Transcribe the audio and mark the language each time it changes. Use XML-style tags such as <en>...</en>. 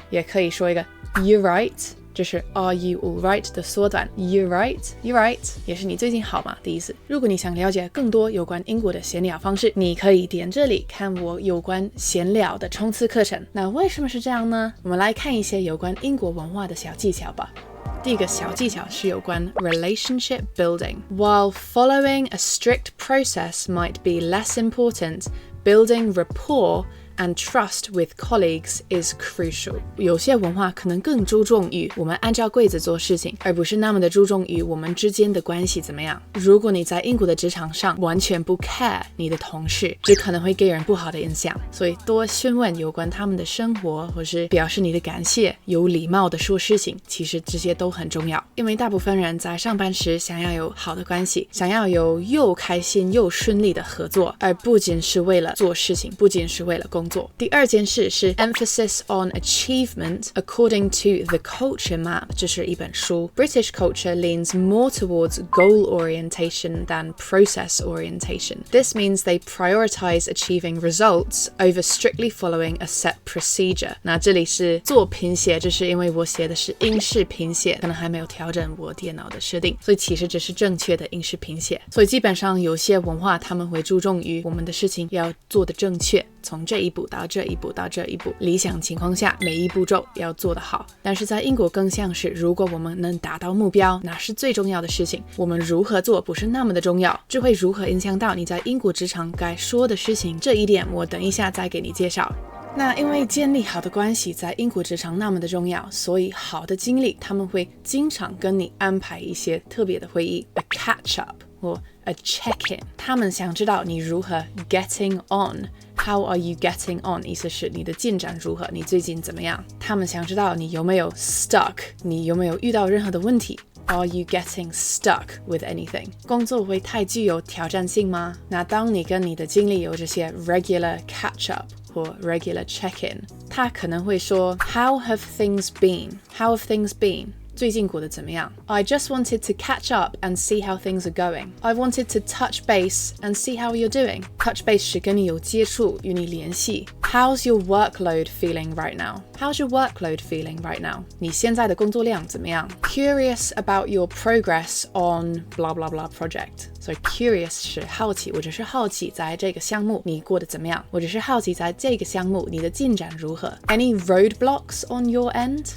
<zh>也可以说一个</zh> <en>You right?</en> <zh>这是</zh> <en>Are you alright</en> <zh>的缩短</zh> <en>You right</en> <zh>也是你最近好吗的意思。如果你想了解更多有关英国的闲聊方式，你可以点这里看我有关闲聊的冲刺课程。那为什么是这样呢？我们来看一些有关英国文化的小技巧吧。第一个小技巧是有关</zh> <en>relationship building. While following a strict process might be less important, building rapport and trust with colleagues is crucial.</en> <zh>有些文化可能更注重于我们按照规则做事情，而不是那么的注重于我们之间的关系怎么样。如果你在英国的职场上完全不 care 你的同事，这可能会给人不好的印象。所以多询问有关他们的生活，或是表示你的感谢，有礼貌的说事情，其实这些都很重要。因为大部分人在上班时想要有好的关系，想要有又开心又顺利的合作，而不仅是为了做事情，不仅是为了工作。第二件事是</zh> <en>emphasis on achievement according to the culture map.</en> <zh>这是一本书。</zh> <en>British culture leans more towards goal orientation than process orientation. This means they prioritize achieving results over strictly following a set procedure.</en> <zh>那这里是做拼写，这是因为我写的是英式拼写，可能还没有调整我电脑的设定，所以其实这是正确的英式拼写。所以基本上有些文化他们会注重于我们的事情要做的正确，从这一步到这一步到这一步，理想情况下每一步骤要做得好。但是在英国更像是，如果我们能达到目标，那是最重要的事情，我们如何做不是那么的重要，这会如何影响到你在英国职场该说的事情，这一点我等一下再给你介绍。那因为建立好的关系在英国职场那么的重要，所以好的经理他们会经常跟你安排一些特别的会议 ，</zh> <en>a catch up</en> <zh>或</zh> <en>a check-in，</en> <zh>他们想知道你如何 getting on。</zh> <en>How are you getting on?</en> <zh>意思是你的进展如何，你最近怎么样？他们想知道你有没有 stuck， 你有没有遇到任何的问题。</zh> <en>Are you getting stuck with anything?</en> <zh>工作会太具有挑战性吗？那当你跟你的经理有这些</zh> <en>regular catch up</en> <zh>或</zh> <en>regular check-in，</en> <zh>他可能会说</zh> <en>How have things been? How have things been?</en> <zh>最近过得怎么样？</zh> <en>I just wanted to catch up and see how things are going. I wanted to touch base and see how you're doing. Touch base</en> <zh>是跟你有接触，与你联系。</zh> <en>How's your workload feeling right now? How's your workload feeling right now?</en> <zh>你现在的工作量怎么样？</zh> <en>Curious about your progress on blah blah blah project. So curious</en> <zh>是好奇，我只是好奇在这个项目你过得怎么样？我只是好奇在这个项目你的进展如何？</zh> <en>Any roadblocks on your end?</en>